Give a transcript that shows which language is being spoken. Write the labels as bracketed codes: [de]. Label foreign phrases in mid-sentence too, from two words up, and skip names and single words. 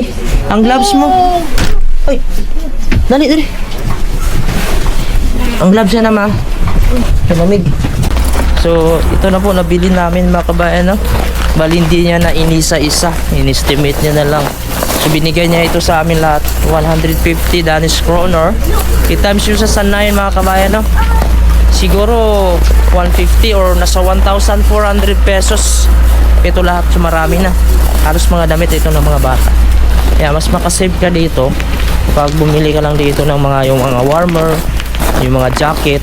[tl] Ang gloves mo. Ay, dali. Ang gloves niya naman. Malamig. So, ito na po nabili namin mga kabayan, no? Bali hindi niya na inisa-isa. In-estimate niya na lang. So, binigay niya ito sa amin lahat. [en] 150 Danish kroner. [tl] I-times yun sa sanayin mga kabayan, no? Siguro 150 or nasa 1,400 pesos. Ito lahat. So, marami na. Halos mga damit ito ng mga bata. Kaya mas makasave ka dito pag bumili ka lang dito ng mga yung mga warmer, yung mga jacket.